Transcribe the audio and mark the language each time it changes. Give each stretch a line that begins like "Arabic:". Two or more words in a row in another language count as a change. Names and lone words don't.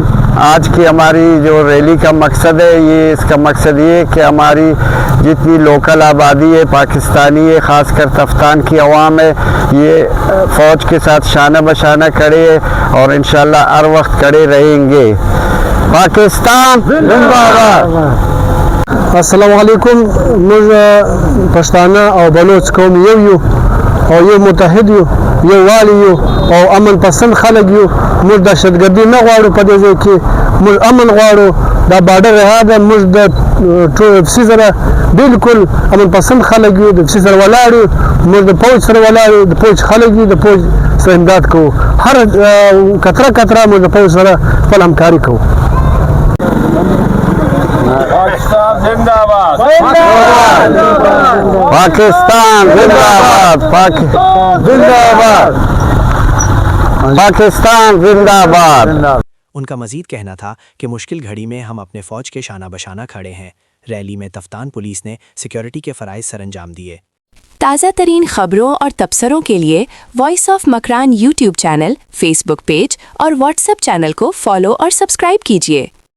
Urdu: آج کی ہماری جو ریلی کا مقصد ہے، اس کا مقصد یہ ہے کہ ہماری جتنی لوکل آبادی ہے پاکستانی ہے، خاص کر تفتان کی عوام ہے، یہ فوج کے ساتھ شانہ بشانہ کھڑے ہے اور انشاءاللہ ہر وقت کھڑے رہیں گے۔ پاکستان زندہ باد۔
Arabic: السلام علیکم۔
Pashto: مجھ پښتانه او بلوچ قوم یو او یو متحد یو والی او امن پسند خلک یو۔ موږ دهشتګردي نه غواړو په دې ځای کې، موږ امن غواړو۔ دا بارډر رها ده، موږ د ټو سره بالکل امن پسند خلک یو، د سره ولاړ یو، موږ د پوج سره ولاړ یو، د پوج خلک یو، د پوج سره امداد کوو، هر کتره موږ د پوج سره خپل همکاري کوو۔
Urdu: پاکستان زندہ باد، پاکستان زندہ باد، زندہ باد، پاکستان زندہ باد۔ ان کا مزید کہنا تھا کہ مشکل گھڑی میں ہم اپنے فوج کے شانہ بشانہ کھڑے ہیں۔ ریلی میں تفتان پولیس نے سیکیورٹی کے فرائض سر انجام دیے۔ تازہ ترین خبروں اور تبصروں کے لیے وائس آف مکران یوٹیوب چینل، فیس بک پیج اور واٹس ایپ چینل کو فالو اور سبسکرائب کیجیے۔